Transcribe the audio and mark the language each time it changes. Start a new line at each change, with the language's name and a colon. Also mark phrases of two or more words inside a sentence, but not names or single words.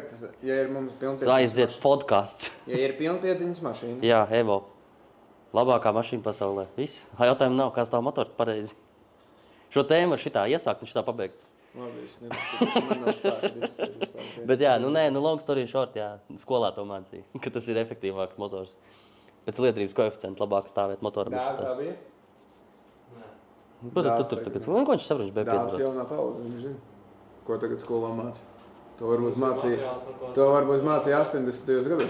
Latvian: Tagad, ja ir mums pilnpiedziņas Aiziet podcasts. Ja ir pilnpiedziņas mašīna. Jā, Evo. Labākā mašīna pasaulē. Viss. Jautājumu nav, kā stāv motors pareizi. Šo tēmu var šitā iesākt un šitā pabeigt. Labi, es nedomāju, Bet jā, nu nē, nu
English: long story short,
Latvian: jā, skolā to mācīja, ka tas ir efektīvāks motors. Pēc lietderības koeficienta labāk stāvēt motoram. Tā bija? Nē. Tu tur tagad, ko viņš saprot, viņš bija Dāvs 5%. jaunā paudze, viņš zina, ko tagad skolā māca. To varbūt mācīja 80. gados.